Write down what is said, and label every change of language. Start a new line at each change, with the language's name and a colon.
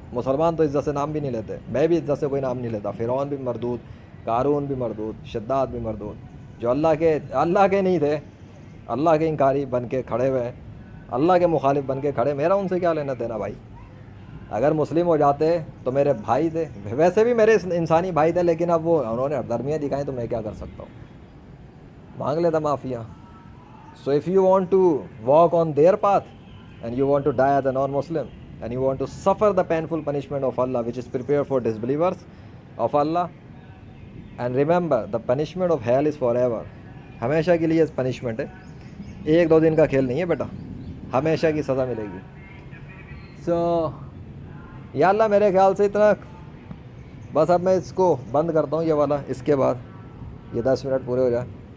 Urdu: مسلمان تو عزت سے نام بھی نہیں لیتے, میں بھی عزت سے کوئی نام نہیں لیتا. فرعون بھی مردود, قارون بھی مردود, شداد بھی مردود, جو اللہ کے نہیں تھے, اللہ کے انکاری بن کے کھڑے ہوئے, اللہ کے مخالف بن کے کھڑے. میرا ان سے کیا لینا دینا بھائی. اگر مسلم ہو جاتے تو میرے بھائی تھے, ویسے بھی میرے انسانی بھائی تھے, لیکن اب وہ انہوں نے درمیاں دکھائیں تو میں کیا کر سکتا ہوں, مانگ لیتا معافیاں.
English: So if you want to walk on their path and you want to die as a non-Muslim and you want to suffer the painful punishment of Allah which is prepared for disbelievers of Allah, and remember the punishment of hell is forever.
Urdu: ہمیشہ کے لیے punishment ہے, 1-2 دن کا کھیل نہیں ہے بیٹا, ہمیشہ کی سزا ملے گی. سو یا اللہ میرے خیال سے اتنا بس. اب میں اس کو بند کرتا ہوں یہ والا, اس کے بعد یہ 10 منٹ پورے ہو جائیں.